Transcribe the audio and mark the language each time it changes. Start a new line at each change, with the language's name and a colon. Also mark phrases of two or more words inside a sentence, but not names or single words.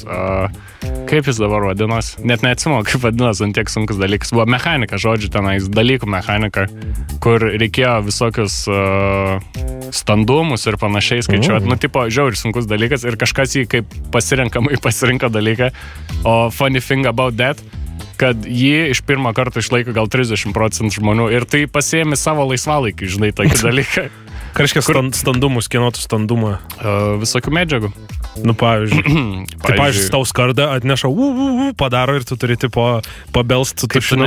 Lithuanian: Kaip jis dabar vadinos? Net neatsimenu, kaip vadinos ant tiek sunkus dalykas. Buvo mechanika, žodžiu, tenais dalykų mechanika, kur reikėjo visokius standumus ir panašiai skaičiuoti. Nu, tipo, žiauriai sunkus dalykas ir kažkas jį kaip pasirinka dalyką.
English: O funny thing about that,
Lithuanian: kad jį iš pirmo karto išlaiko gal 30% žmonių ir tai pasiėmė savo laisvalaikį, žinai, tokį dalyką. Kažkiek standumus, kienotų standumą? Visokių medžiagų. Nu, pavyzdžiui. Tai, pavyzdžiui, tau skardą atneša, padaro ir tu turi, tipo, pabelst su tušinuką.